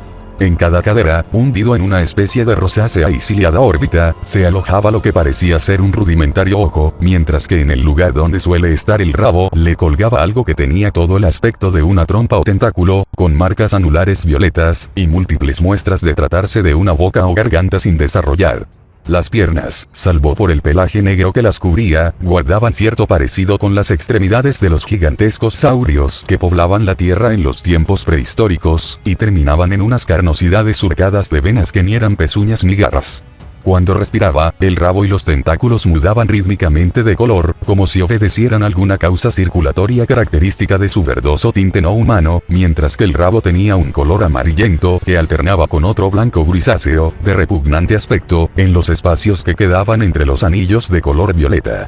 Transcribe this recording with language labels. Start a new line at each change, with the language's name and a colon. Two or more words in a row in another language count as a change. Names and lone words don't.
Spanish: En cada cadera, hundido en una especie de rosácea y ciliada órbita, se alojaba lo que parecía ser un rudimentario ojo, mientras que en el lugar donde suele estar el rabo, le colgaba algo que tenía todo el aspecto de una trompa o tentáculo, con marcas anulares violetas, y múltiples muestras de tratarse de una boca o garganta sin desarrollar. Las piernas, salvo por el pelaje negro que las cubría, guardaban cierto parecido con las extremidades de los gigantescos saurios que poblaban la Tierra en los tiempos prehistóricos, y terminaban en unas carnosidades surcadas de venas que ni eran pezuñas ni garras. Cuando respiraba, el rabo y los tentáculos mudaban rítmicamente de color, como si obedecieran alguna causa circulatoria característica de su verdoso tinte no humano, mientras que el rabo tenía un color amarillento que alternaba con otro blanco grisáceo, de repugnante aspecto, en los espacios que quedaban entre los anillos de color violeta.